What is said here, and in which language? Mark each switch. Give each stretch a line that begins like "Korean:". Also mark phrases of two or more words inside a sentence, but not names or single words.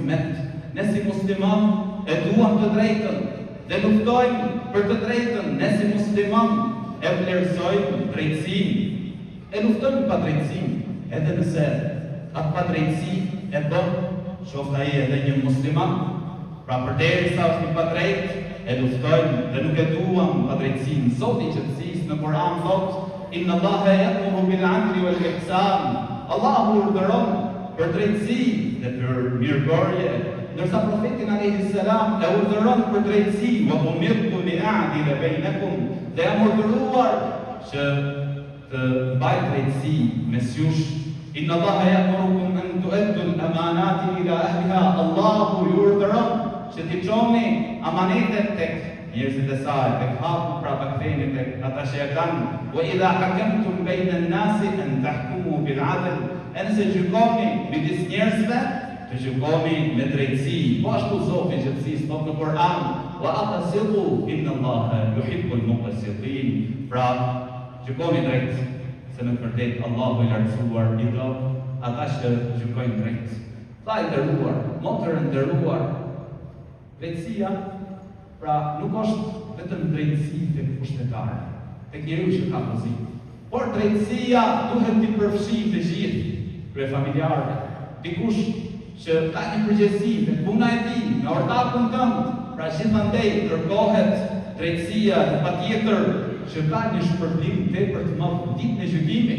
Albanian: si musliman e duam të drejtën dhe luftojmë për të drejtën, ne si musliman e vlerësojmë drejtësinë, e luftojmë pa drejtësinë, edhe nëse atë pa drejtësi e bën qoftë ai edhe një musliman, pra përderisa është i pa drejtë, e luftojmë dhe nuk e duam pa drejtësinë. Zoti i qetësisë në Kur'an thotë:
Arabic: إن الله يأمر بالعدل والإحسان.
Albanian: Allahu urdhëron për drejtësi dhe për mirëbërje, ndërsa profeti
Arabic: عليه السلام
Albanian: e urdhëron për drejtësi,
Arabic: وأمرت لأعدل بينكم,
Albanian: dhe jam urdhëruar që të mbaj drejtësi mes jush.
Arabic: إن الله يأمركم أن تؤدوا الأمانات إلى أهلها.
Albanian: Allahu ju urdhëron që t'i çoni amanetet tek njerëzit e saj, tek haku, pra ta ktheni tek ata që e kanë.
Arabic: وإذا حكمتم بين الناس أن تحكموا بالعدل.
Albanian: Nëse gjykoni midis njerëzve, të gjykoni me drejtësi. Po ashtu Zoti i qetësisë thot në Kur'an:
Arabic: وأقسطوا إن الله يحب المقسطين.
Albanian: Pra, gjykoni drejt, se në të vërtetë Allahu i lartësuar i do ata që gjykojnë drejt. Vllai i nderuar, motër e nderuar, drejtësia, pra nuk është vetëm drejtësi tek pushtetarë, tek njeriu që ka pozitë, por drejtësia duhet t'i përfshijë të gjithë, kryefamiljarët, dikush që ka një përgjegjësi tek puna e tij, me ortakun tënd, pra gjithandej kërkohet drejtësia dhe patjetër që ka një shpërblim tepër të madh në ditën e gjykimit.